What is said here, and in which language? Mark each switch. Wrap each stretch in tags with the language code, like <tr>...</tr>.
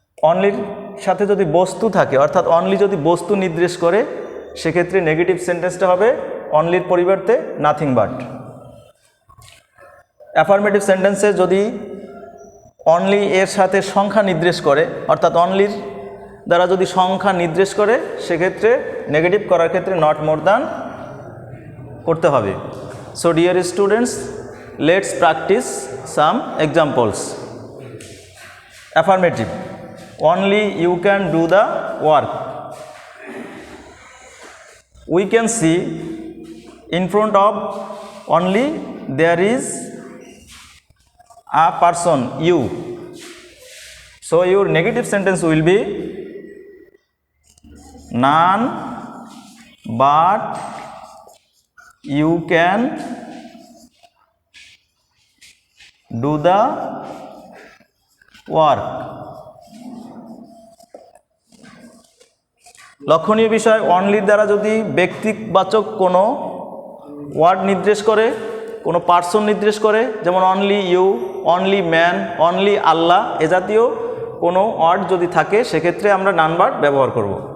<bn>অনলির সাথে যদি বস্তু থাকে অর্থাৎ অনলি যদি বস্তু নির্দেশ করে সেক্ষেত্রে নেগেটিভ সেন্টেন্সটা হবে অনলির পরিবর্তে নাথিং বাট। অ্যাফার্মেটিভ সেন্টেন্সে যদি অনলি এর সাথে সংখ্যা নির্দেশ করে অর্থাৎ অনলির দ্বারা যদি সংখ্যা নির্দেশ করে সেক্ষেত্রে নেগেটিভ করার ক্ষেত্রে নট মোর দ্যান করতে হবে।</bn> <en>So dear students, let's practice some examples. Affirmative, only you can do the work. We can see in front of only there is a person, you. So your negative sentence will be none but you can do the work.</en> <bn>লক্ষণীয় বিষয়, অনলির দ্বারা যদি ব্যক্তিবাচক কোনো word নির্দেশ করে, কোনো person নির্দেশ করে, যেমন only you, only man, only আল্লাহ, এ জাতীয় কোনো ওয়ার্ড যদি থাকে সেক্ষেত্রে আমরা নান বাট ব্যবহার করব।</bn>